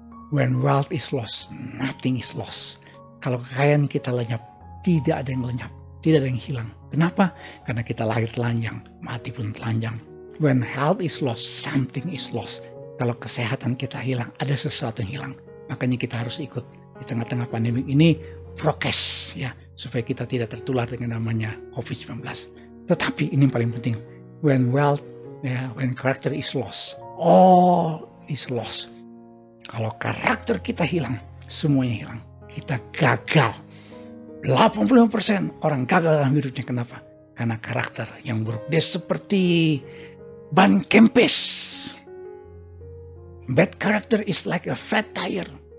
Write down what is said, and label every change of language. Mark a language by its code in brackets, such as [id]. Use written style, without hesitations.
[en] When wealth is lost, nothing is lost. [id] Kalau kekayaan kita lenyap, tidak ada yang lenyap, tidak ada yang hilang. Kenapa? Karena kita lahir telanjang, mati pun telanjang. [en] When health is lost, something is lost. [id] Kalau kesehatan kita hilang, ada sesuatu yang hilang. Makanya kita harus ikut di tengah-tengah pandemi ini prokes, ya, supaya kita tidak tertular dengan namanya COVID-19. Tetapi ini yang paling penting. [en] When wealth, ya, when character is lost, all is lost. [id] Kalau karakter kita hilang, semuanya hilang. Kita gagal. 85% orang gagal dalam hidupnya. Kenapa? Karena karakter yang buruk. Dia seperti ban kempes. [en] Bad character is like a fat tire.